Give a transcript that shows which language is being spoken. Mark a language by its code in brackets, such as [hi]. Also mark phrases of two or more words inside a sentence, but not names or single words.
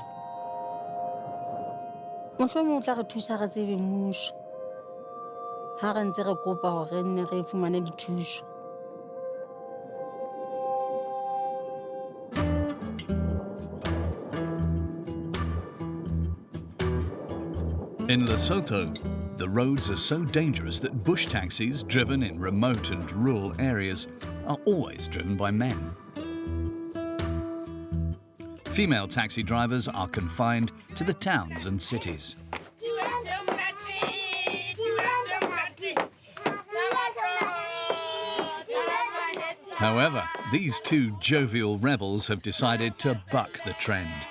[st] Mohlomong o tla re thusa re tsebe mmuso ha re ntse re kopa hore re nne re fumane dithuso. [en] In Lesotho, the roads are so dangerous that bush taxis driven in remote and rural areas are always driven by men. Female taxi drivers are confined to the towns and cities. However, these two jovial rebels have decided to buck the trend.